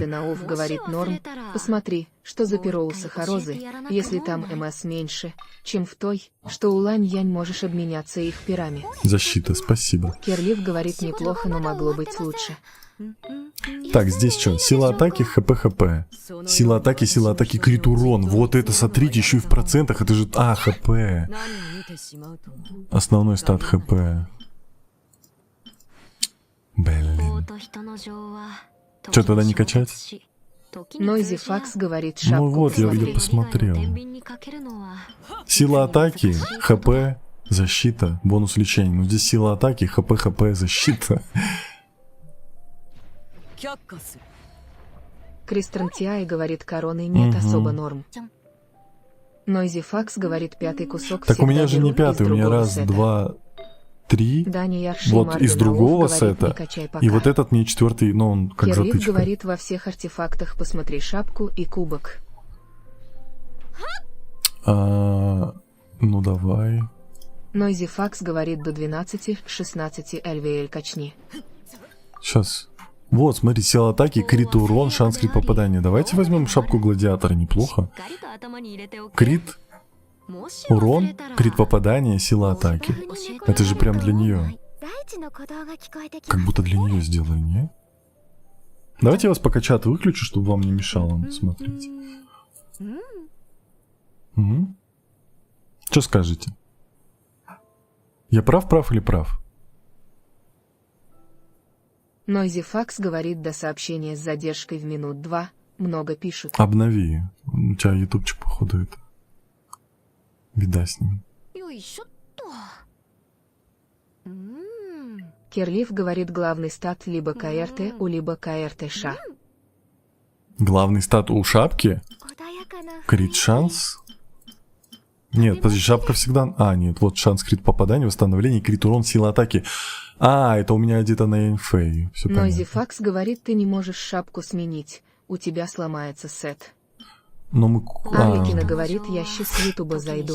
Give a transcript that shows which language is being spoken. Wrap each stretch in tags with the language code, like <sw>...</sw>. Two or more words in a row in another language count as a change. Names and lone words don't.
<ru>Шимарденауф говорит норм. Посмотри, что за перо у Сахарозы, если там МС меньше, чем в той, что у Лань-Янь можешь обменяться их перами. Защита, спасибо. Кирлиф говорит неплохо, но могло быть лучше. Так, здесь что? Сила атаки, ХП. Сила атаки, крит урон. Вот это, смотрите, еще и в процентах. Это же... ХП.</ru> <ja>何を見てしまうと</ja> <ru>Основной стат ХП.</ru> <ja>棒</ja> <ru>Блин.</ru> <ja>と人の情は</ja> <ru>Чё, тогда не качать? Нойзи Факс говорит шапку. Ну вот, я посмотри. посмотрел.</ru> <ja>天秤にかけるのは</ja> <ru>Сила атаки, ХП, защита, бонус лечения. Ну здесь сила атаки, ХП, защита.</ru> <ja>却下する</ja> <ru>Кристен Тиай говорит короны нет Мгм. особо норм. Нойзи Факс говорит пятый кусок Так у меня всегда же не беру из пятый, у меня другого раз, сета. два, три. Даня Ярши Вот из Марденауф другого говорит, сета. не качай пока. И вот этот мне четвертый, но он как Кирлиф затычка. говорит во всех артефактах посмотри шапку и кубок. Ну давай. Нойзи Факс говорит до 12, 16 LVL качни. Сейчас. Вот, смотри, сила атаки, крит урон, шанс крит попадания. Давайте возьмем шапку гладиатора, неплохо.</ru> <ja>しっかりと頭に入れておけ。</ja> <ru>Крит,</ru> <ja>もし忘れ</ja> <ru>урон,</ru> <ja>たら</ja> <ru>крит попадания, сила атаки. Это же прям для нее.</ru> <ja>大地の鼓動が聞こえてき</ja> <ru>Как</ru> <ja>ます。</ja> <ru>будто для нее сделали, не? Давайте я вас пока чат выключу, чтобы вам не мешало смотреть. Угу. Что скажете? Я прав или прав? Нойзи Факс говорит до сообщения с задержкой в минут 2. Много пишут. Обнови. У тебя ютубчик, походу, это. Беда с ним.</ru> <ja>よいしょっと。</ja> <ru>Кирлиф говорит главный стат либо КРТ у либо КРТ ша. Главный стат у шапки?</ru> <ja>穏やかな</ja> <ru>Крит шанс? Нет, подожди, шапка всегда... нет, вот шанс крит попадания, восстановление, крит урон, сила атаки. А, это у меня где-то на инфей. Все Нойзи понятно. Факс говорит, ты не можешь шапку сменить. У тебя сломается сет. Но мы... Амикина говорит, я сейчас с Ютуба зайду.</ru>